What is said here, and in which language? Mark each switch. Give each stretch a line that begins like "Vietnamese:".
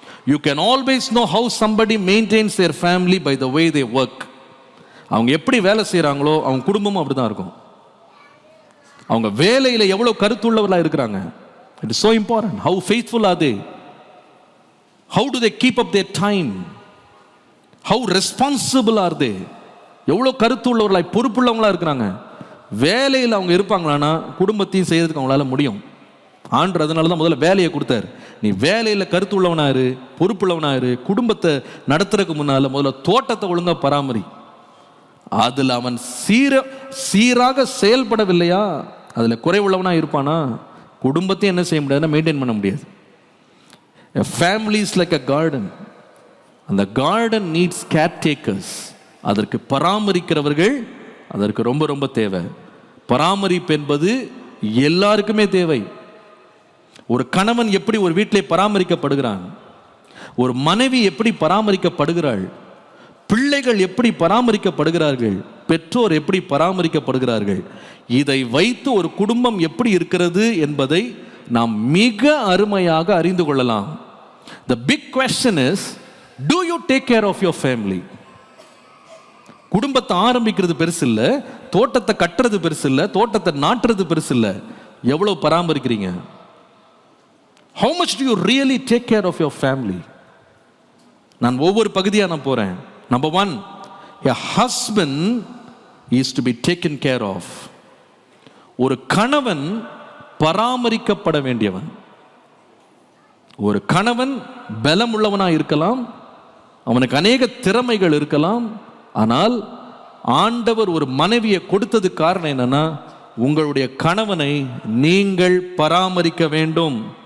English: You can always know how somebody maintains their family by the way they work.
Tamil: அவங்க எப்படி வேலை செய்யறாங்களோ அவங்க குடும்பமும் அப்படிதான் இருக்கும். அவங்க வேலையில எவ்வளவு கருத்துள்ளவர்களா இருக்கிறாங்க.
English: It is so important. How faithful are they? How do they keep up their time? How responsible are they?
Tamil: எவ்வளவு கருத்துள்ளவர்களாய் பொறுப்புள்ளவங்களா இருக்கிறாங்க. வேலையில் அவங்க இருப்பாங்களான்னா குடும்பத்தையும் செய்யறதுக்கு அவங்களால முடியும். ஆண்டவர் அதனால தான் முதல்ல வேலையை கொடுத்தாரு. நீ வேலையில் கருத்து உள்ளவனாரு, பொறுப்புள்ளவனாரு, குடும்பத்தை நடத்துறதுக்கு முன்னால முதல்ல தோட்டத்தை ஒழுங்கா பராமரி. அதில் அவன் சீராக செயல்படவில்லையா, அதில் குறைவுள்ளவனா இருப்பானா, குடும்பத்தையும் என்ன செய்ய முடியாதுன்னா மெயின்டைன் பண்ண முடியாது.
English: A family is like a garden. அந்த garden needs caretakers.
Tamil: அதற்கு பராமரிக்கிறவர்கள் அதற்கு ரொம்ப ரொம்ப தேவை. பராமரிப்பு என்பது எல்லாருக்குமே தேவை. ஒரு கணவன் எப்படி ஒரு வீட்டிலே பராமரிக்கப்படுகிறான், ஒரு மனைவி எப்படி பராமரிக்கப்படுகிறாள், பிள்ளைகள் எப்படி பராமரிக்கப்படுகிறார்கள், பெற்றோர் எப்படி பராமரிக்கப்படுகிறார்கள், இதை வைத்து ஒரு குடும்பம் எப்படி இருக்கிறது என்பதை நாம் மிக அருமையாக அறிந்து கொள்ளலாம்.
English: The big question is, do you take care of your family?
Tamil: குடும்பத்தை ஆரம்பிக்கிறது பெருசு இல்லை, தோட்டத்தை கட்டுறது பெருசு இல்லை, தோட்டத்தை நாட்டுறது பெருசு இல்லை, எவ்வளவு பராமரிக்கிறீங்க?
English: How much do you really take care of your family?
Tamil: நான் ஒவ்வொரு பகுதியா நான் போறேன்.
English: Number 1, a husband is to be taken care of.
Tamil: ஒரு கணவன் பராமரிக்கப்பட வேண்டியவன். ஒரு கணவன் பலம் உள்ளவனா இருக்கலாம், அவனுக்கு அநேக திறமைகள் இருக்கலாம், ஆனால் ஆண்டவர் ஒரு மனைவியை கொடுத்தது காரணம் என்னன்னா, உங்களுடைய கணவனை நீங்கள் பராமரிக்க வேண்டும்.